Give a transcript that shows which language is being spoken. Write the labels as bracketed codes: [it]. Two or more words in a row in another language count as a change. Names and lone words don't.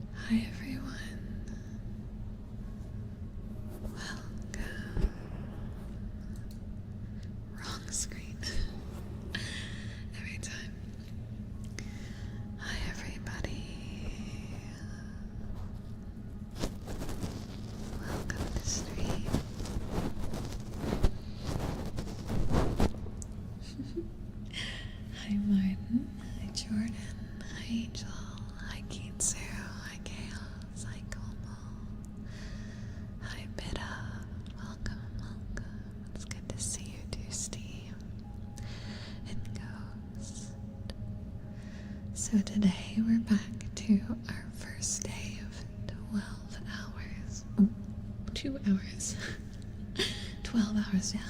[en] Hi everyone. Welcome. Wrong screen. Every time. Hi everybody. Welcome to stream. Hi Martin. Hi Jordan. Hi Angel. Hi Kitsu. Hi Chaos. Hi Como. Hi Bitta. Welcome, welcome. It's good to see you too, Steve. And Ghost. So today we're back to our first day of 12 hours. Oh, 2 hours. 12 hours, yeah.